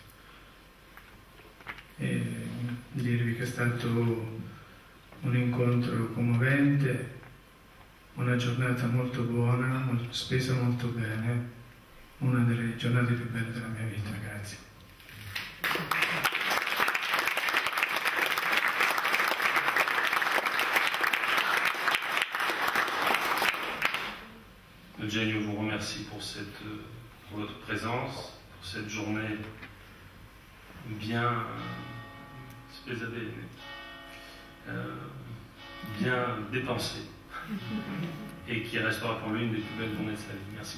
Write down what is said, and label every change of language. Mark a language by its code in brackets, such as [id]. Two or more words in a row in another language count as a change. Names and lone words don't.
[it] e dirvi che è stato un incontro commovente, una giornata molto buona, spesa molto bene, una delle giornate più belle della mia vita. Grazie. [fr] Eugenio vous remercie pour votre présence, pour cette journée bien bien dépensée et qui restera pour lui une des plus belles journées de sa vie.